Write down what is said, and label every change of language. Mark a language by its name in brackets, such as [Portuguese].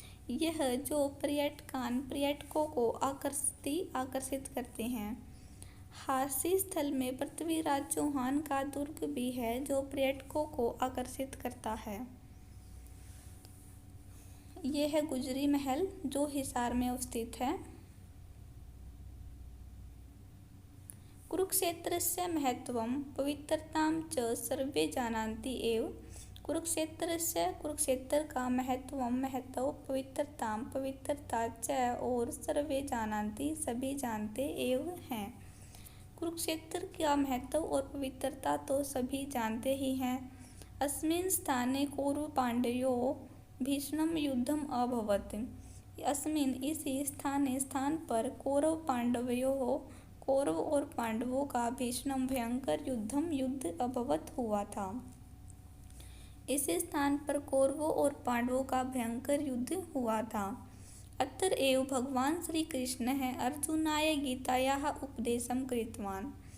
[Hindi] यह जो पर्यटकों को आकर्षित करते हैं। हांसी स्थल में पृथ्वीराज चौहान का दुर्ग भी है जो पर्यटकों को आकर्षित करता है। यह है गुजरी महल जो हिसार में अवस्थित है। [Sanskrit] कुरुक्षेत्रस्य महत्वं पवित्रतां च सर्वे जानन्ति एव। [Hindi] कुरुक्षेत्र का महत्व पवित्रता च और [Sanskrit] सर्वे जानन्ति [Hindi] सभी जानते एव हैं। कुरुक्षेत्र का महत्व और पवित्रता तो सभी जानते ही हैं। [Sanskrit] अस्मिन् स्थाने कौरव-पाण्डवयोः भीषणं युद्धम् अभवत्। [Hindi] अस्मिन् इसी स्थान पर कौरव और पांडवों का भीषण भयंकर युद्ध [Sanskrit] अभवत [Hindi] हुआ था। इसी स्थान पर कौरवों और पांडवों का भयंकर युद्ध हुआ था। [Sanskrit] अत्र एव भगवान श्री कृष्णः अर्जुनाय गीतायाः उपदेशं कृतवान्।